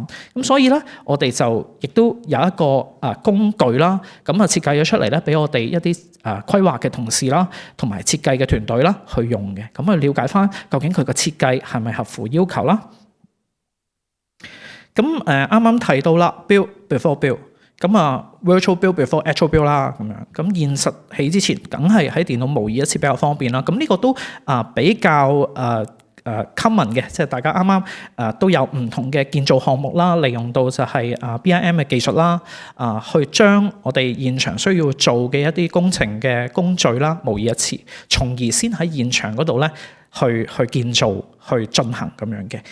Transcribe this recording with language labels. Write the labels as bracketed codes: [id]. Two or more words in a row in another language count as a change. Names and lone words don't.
[yue] 咁所以咧，我哋就亦都有一個工具啦，咁設計咗出嚟咧，俾我哋一啲規劃嘅同事啦，同埋設計嘅團隊啦去用嘅，咁去了解翻究竟佢個設計係咪合乎要求啦。咁啱啱提到啦 ， [en] build before build， [yue] 咁 [en] virtual build before actual build [yue] 啦，咁樣咁現實起之前，梗係喺電腦模擬一次比較方便啦。咁呢個都比較common 嘅，即係大家啱啱都有唔同嘅建造項目啦，利用到就係BIM 嘅技術啦，去將我哋現場需要做嘅一啲工程嘅工序啦模擬一次，從而先喺現場嗰度咧去建造去進行咁樣嘅。